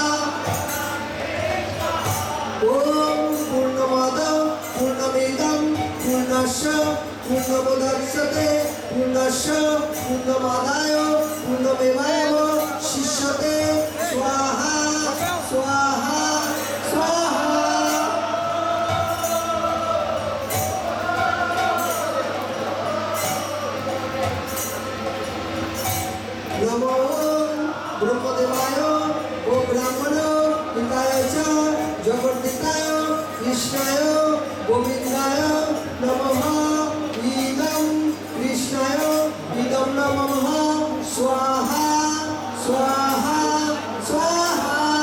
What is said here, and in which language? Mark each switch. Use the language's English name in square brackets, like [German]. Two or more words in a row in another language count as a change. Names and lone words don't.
[Sanskrit] ওম পূর্ণমাদ পূর্ণমিদম পূর্ণস্য পূর্ণমুদচ্যতে পূর্ণস্য পূর্ণমাদায় পূর্ণমেবাবশিষ্যতে স্বাহা স্বাহা স্বাহা নমো ব্রহ্মদেবায় ও ব্রাহ্মণ হিতায় চ জগদ্দিতায় কৃষ্ণায় গোবিন্দায় নমঃ ইদম কৃষ্ণায় ইদম নমঃ স্বাহা স্বাহা স্বাহা